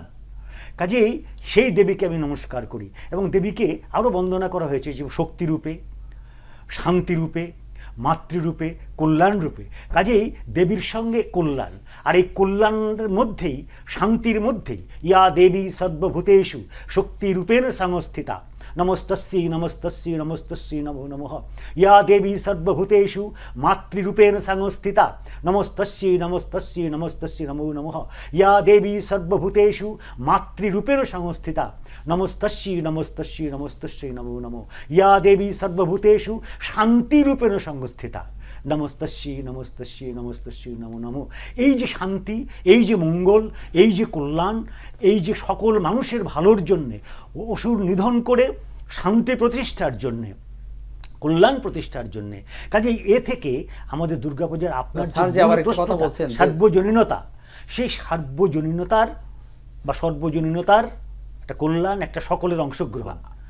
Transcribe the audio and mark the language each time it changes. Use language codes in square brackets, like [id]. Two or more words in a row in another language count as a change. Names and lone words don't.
[bn] কাজেই সেই দেবীকে আমি নমস্কার করি, এবং দেবীকে আরও বন্দনা করা হয়েছে যে শক্তিরূপে, শান্তিরূপে, মাতৃরূপে, কল্যাণ রূপে। কাজেই দেবীর সঙ্গে কল্যাণ, আর এই কল্যাণের মধ্যেই, শান্তির মধ্যেই [sa] ইয়া দেবী সর্বভূতেষু শক্তিরূপেণ সংস্থিতা নমস্তস্যৈ নমস্তস্যৈ নমস্তস্যৈ নমো নমঃ। ইয়া দেবী সর্বভূতেষু মাতৃরূপেণ সংস্থিতা নমস্তস্যৈ নমস্তস্যৈ নমস্তস্যৈ নমো নমঃ। ইয়া দেবী সর্বভূতেষু মাতৃরূপেণ সংস্থিতা নমস্তস্যৈ নমস্তস্যৈ নমস্তস্যৈ নমো নমঃ। ইয়া দেবী সর্বভূতেষু শান্তিরূপেণ সংস্থিতা নমস্তস্যৈ নমস্তস্যৈ নমস্তস্যৈ নমো নমঃ। [bn] এই যে শান্তি, এই যে মঙ্গল, এই যে কল্যাণ, এই যে সকল মানুষের ভালোর জন্যে, অসুর নিধন করে শান্তি প্রতিষ্ঠার জন্যে, কল্যাণ প্রতিষ্ঠার জন্যে। কাজে এ থেকে আমাদের দুর্গাপূজার আপনার সার্বজনীনতা, সেই সার্বজনীনতার বা সর্বজনীনতার একটা কল্যাণ, একটা সকলের অংশগ্রহণ।